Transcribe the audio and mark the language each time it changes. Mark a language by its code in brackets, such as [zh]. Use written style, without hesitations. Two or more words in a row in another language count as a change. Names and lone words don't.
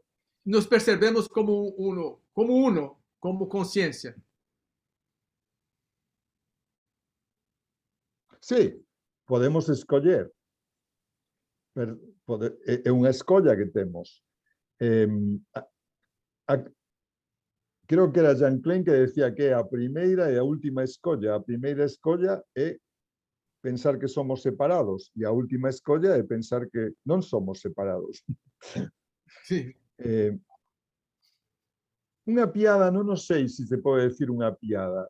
[pt] Nos percebemos como uno, como consciência. Sim, podemos escolher. É uma escolha que temos. [gl] Creo que era Jean Klein que decía que a primeira e a última escolla. A primeira escolla é pensar que somos separados e a última escolla é pensar que non somos separados. Sí. Unha piada, non sei se se pode decir unha piada.